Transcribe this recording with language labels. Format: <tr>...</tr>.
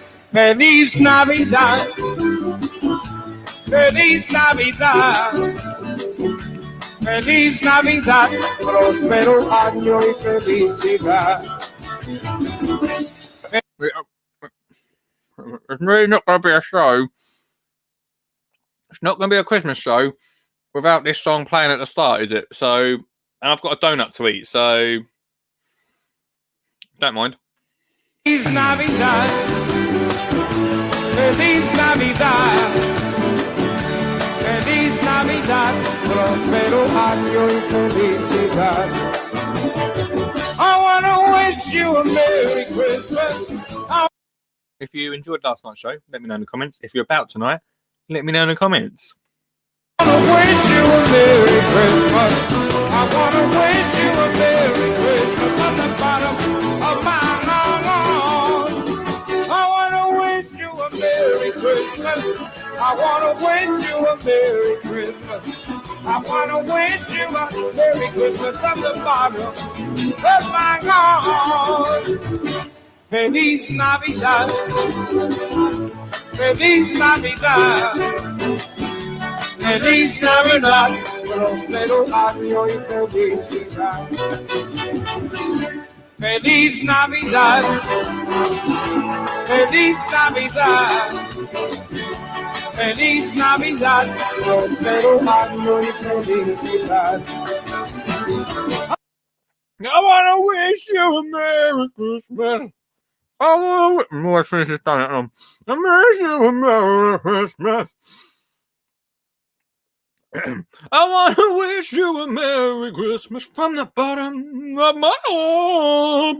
<es>Feliz Navidad, Feliz Navidad, Feliz Navidad, próspero año y felicidad.</es> <en>It's really not going to be a show. It's not going to be a Christmas show without this song playing at the start, is it? So, and I've got a donut to eat, so don't mind.</en> <es>Feliz Navidad, Feliz Navidad, Feliz Navidad, próspero año y felicidad.</es> <en>I want to wish you a Merry Christmas. If you enjoyed last night's show, let me know in the comments. If you're about tonight, let me know in the comments. I want to wish you a Merry Christmas. I want to wish you a Merry Christmas from the bottom of my heart. I want to wish you a Merry Christmas. I want to wish you a Merry Christmas. I want to wish you a Merry Christmas from the bottom of my heart.</en> <es>Feliz Navidad, Feliz Navidad, Feliz Navidad, próspero año y felicidad. Feliz Navidad, Feliz Navidad, Feliz Navidad, próspero año y felicidad.</es> <en>I want to wish you a Merry Christmas. Let's finish this down. I wish you a Merry Christmas. I want to wish you a Merry Christmas from the bottom of my heart.</en>